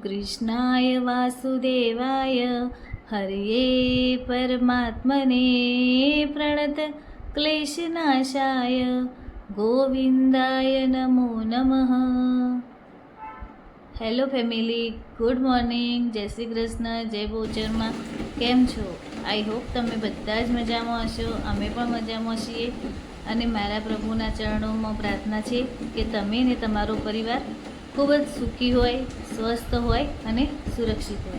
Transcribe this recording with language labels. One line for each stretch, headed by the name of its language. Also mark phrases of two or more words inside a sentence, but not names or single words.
Sanskrit: कृष्णाय वासुदेवाय हरये परमात्मने प्रणत क्लेशनाशाय गोविंदाय नमो नमः।
English: hello family, good morning,
Gujarati: જય શ્રી કૃષ્ણ, જય બહુચરમાં. કેમ છો?
English: I hope
Gujarati: તમે બધા જ મજામાં હશો. અમે પણ મજામાં છીએ અને મારા પ્રભુના ચરણોમાં પ્રાર્થના છે કે તમે ને તમારો પરિવાર ખૂબ જ સુખી હોય, સ્વસ્થ હોય અને સુરક્ષિત હોય.